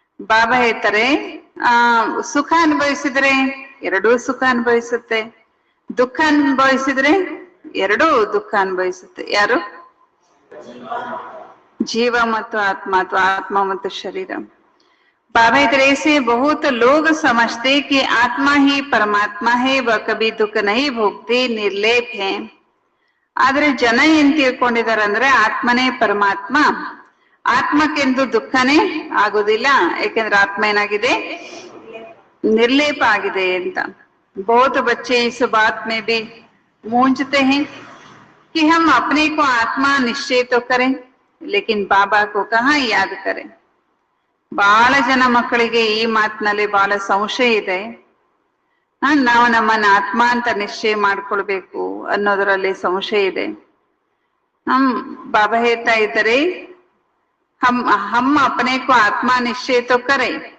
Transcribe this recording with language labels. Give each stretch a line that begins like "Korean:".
Kannada: ಬಾಬಾ ಹೇಳ್ತಾರೆ ಸುಖ ಅನುಭವಿಸಿದ್ರೆ ಎರಡೂ ಸುಖ ಅನುಭವಿಸುತ್ತೆ, ದುಃಖ ಅನುಭವಿಸಿದ್ರೆ ಎರಡೂ ದುಃಖ ಅನುಭವಿಸುತ್ತೆ. ಯಾರು, ಜೀವ ಮತ್ತು ಆತ್ಮ, ಅಥವಾ ಆತ್ಮ ಮತ್ತು ಶರೀರ. ಬಾಬಾ ಹೇಳ್ತಾರೆ
Hindi: ऐसे बहुत लोग समझते कि आत्मा ही परमात्मा है, वह कभी दुख नहीं भोगते, निर्लेप है.
Kannada: ಆದ್ರೆ ಜನ ಏನ್ ತಿಳ್ಕೊಂಡಿದಾರೆ ಅಂದ್ರೆ ಆತ್ಮನೇ ಪರಮಾತ್ಮ, ಆತ್ಮಕ್ಕೆಂದು ದುಃಖನೇ ಆಗೋದಿಲ್ಲ, ಯಾಕೆಂದ್ರೆ ಆತ್ಮ ಏನಾಗಿದೆ, ನಿರ್ಲೇಪ ಆಗಿದೆ ಅಂತ.
Hindi: बहुत बच्चे इस बात में भी मूंझते हैं कि हम अपने को आत्मा निश्चय तो करें, लेकिन बाबा को कहाँ याद करें.
Kannada: ಬಹಳ ಜನ ಮಕ್ಕಳಿಗೆ ಈ ಮಾತಿನಲ್ಲಿ ಬಹಳ ಸಂಶಯ ಇದೆ. ನಾವು ನಮ್ಮನ್ನ ಆತ್ಮ ಅಂತ ನಿಶ್ಚಯ ಮಾಡ್ಕೊಳ್ಬೇಕು ಅನ್ನೋದ್ರಲ್ಲಿ ಸಂಶಯ ಇದೆ. ಬಾಬಾ ಹೇಳ್ತಾ ಇದ್ದಾರೆ
Hindi: ಹಮ್ ಅಪನೆ ಕೋ ಆತ್ಮ ನಿಶ್ಚಯ ತೋ ಕರೆ.